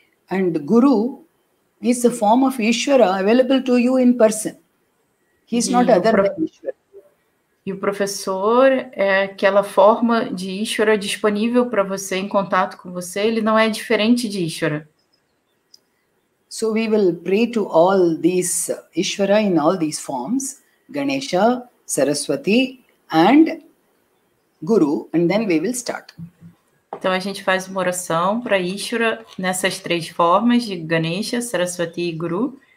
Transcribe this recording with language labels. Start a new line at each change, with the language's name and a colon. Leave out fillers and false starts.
English: And Guru is a form of Ishvara available to you in person. He is not other than Ishvara.
Portuguese: E o professor é aquela forma de Ishvara disponível para você, em contato com você, ele não é diferente de Ishvara.
English: So we will pray to all these Ishvara in all these forms, Ganesha, Saraswati and Guru, and then we will start.
Portuguese: Então, a gente faz uma oração para Ishvara nessas 3 formas de Ganesha, Saraswati e Guru.